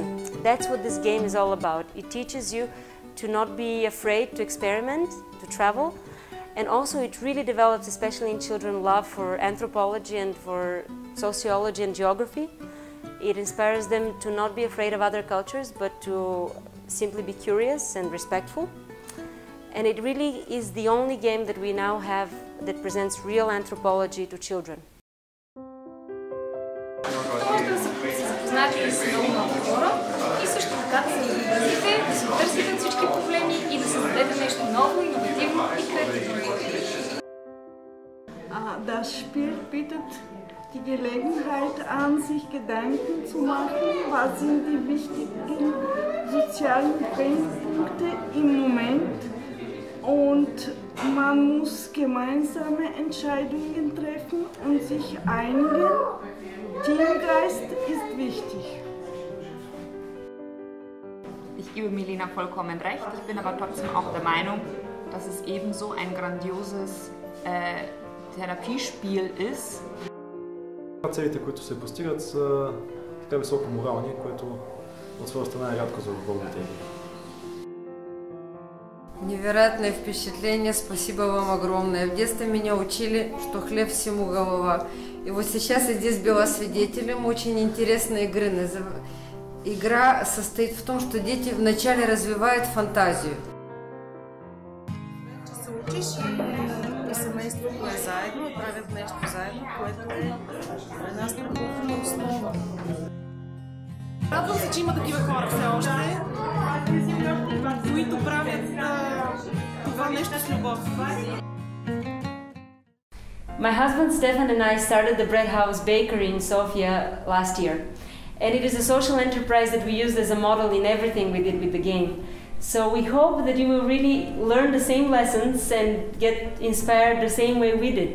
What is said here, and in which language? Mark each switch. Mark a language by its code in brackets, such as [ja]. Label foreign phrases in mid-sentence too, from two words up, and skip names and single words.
[en] That's what this game is all about. It teaches you to not be afraid to experiment, to travel, and also it really develops, especially in children, love for anthropology and for sociology and geography. It inspires them to not be afraid of other cultures, but to simply be curious and respectful. And it really is the only game that we now have that presents real anthropology to children. [bg] Може да се запознаете с много хора и също така да се изразите, да се отърсите от всички проблеми и да създадете нещо ново, иновативно и креативно. [de] Das Spiel bietet die Gelegenheit an, sich Gedanken zu machen, was sind die wichtigen sozialen Brennpunkte im Moment, und man muss gemeinsame Entscheidungen treffen und sich einigen. Teamgeist ist wichtig. Ich gebe Milena vollkommen recht, ich bin aber trotzdem auch der Meinung, dass es ebenso ein grandioses Therapiespiel ist. [bg] Целите, които се постигат, са така високо морални, което от своя страна е рядко за футболните игри. [ru] Невероятное впечатление, спасибо вам огромное. В детстве меня учили, что хлеб всему голова. И вот сейчас я здесь была свидетелем очень интересной игры. Игра состоит в том, что дети вначале развивают фантазию. [bg] Се учиш и семейството действат заедно и правят нещо заедно, което е за нас много основа. Радвам се, че има такива хора все още, които правят това нещо с любов. [en] My husband Stefan and I started the Bread House Bakery in Sofia last year. And it is a social enterprise that we used as a model in everything we did with the game. So we hope that you will really learn the same lessons and get inspired the same way we did.